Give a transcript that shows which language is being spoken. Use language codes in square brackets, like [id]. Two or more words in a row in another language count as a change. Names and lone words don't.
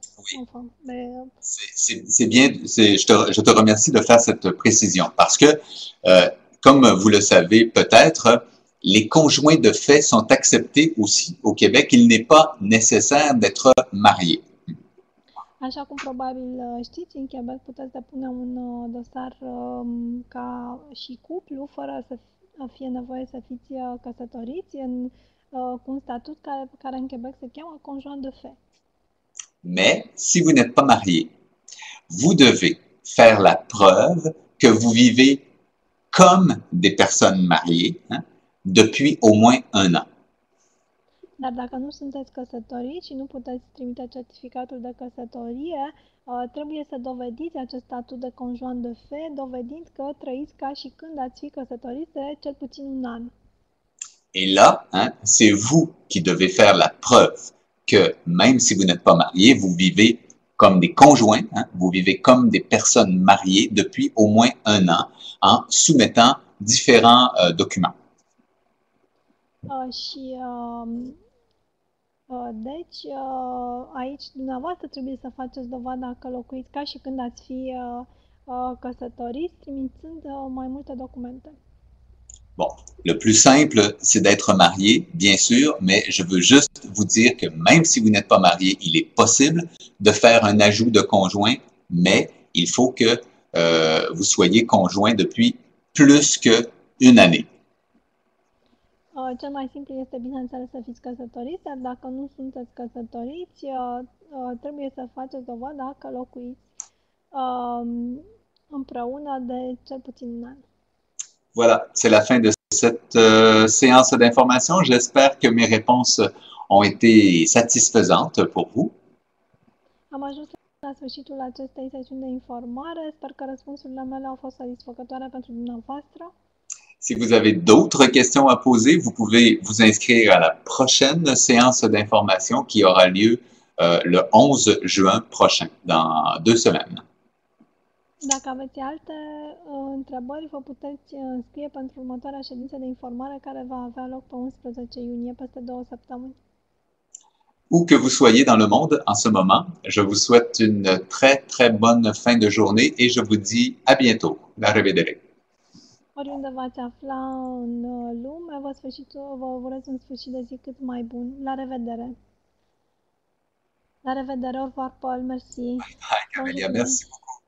[fr] Oui. Enfin, mais... C'est bien, je te remercie de faire cette précision, parce que, comme vous le savez peut-être, les conjoints de fait sont acceptés aussi au Québec. Il n'est pas nécessaire d'être marié. [ro] Așa cum probabil știți, în Quebec puteți depune un dosar ca și cuplu, fără să fie nevoie să fiți căsătoriți, cu un statut care în Quebec se cheamă [fr] conjoint de fait. Mais si vous n'êtes pas marié, vous devez faire la preuve que vous vivez comme des personnes mariées, depuis au moins 1 an. [ro] Dar dacă nu sunteți căsătoriți și nu puteți trimite certificatul de căsătorie, trebuie să dovediți acest statut de [fr] conjoint de fait, [ro] dovedind că trăiți ca și când ați fi căsătoriți de cel puțin 1 an. [fr] Et là, c'est vous qui devez faire la preuve que même si vous n'êtes pas marié, vous vivez comme des conjoints, vous vivez comme des personnes mariées depuis au moins 1 an en soumettant différents documents. [ro] Deci, aici dumneavoastră trebuie să faceți dovada că locuiți ca și când ați fi căsătoriți, trimițând mai multe documente. [fr] Bon, Le plus simple, c'est d'être marié, bien sûr, mais je veux juste vous dire que même si vous n'êtes pas marié, il est possible de faire un ajout de conjoint, mais il faut que vous soyez conjoint depuis plus qu'une année. [ro] Cel mai simplu este, bineînțeles, să fiți căsătoriți, dar dacă nu sunteți căsătoriți, trebuie să faceți dovada că locuiți împreună de cel puțin un an. [fr] Voilà, c'est la fin de cette séance d'information. J'espère que mes réponses ont été satisfaisantes pour vous. [ro] Am ajuns la sfârșitul acestei sesiuni de informare. Sper că răspunsurile mele au fost satisfăcătoare pentru dumneavoastră. [fr] Si vous avez d'autres questions à poser, vous pouvez vous inscrire à la prochaine séance d'information qui aura lieu le 11 juin prochain, dans 2 semaines. [ro] Dacă aveți alte întrebări, vă puteți înscrie pentru următoarea ședință de informare care va avea loc pe 11 iunie, peste 2 săptămâni. [fr] Où que vous soyez dans le monde en ce moment, je vous souhaite une très, très bonne fin de journée et je vous dis à bientôt. [ro] La revedere. Oriunde v-ați afla în lume, vă urez un sfârșit de zi cât mai bun. La revedere! La revedere, [fr] au revoir, Paul, merci. Bye, Camélia, merci beaucoup.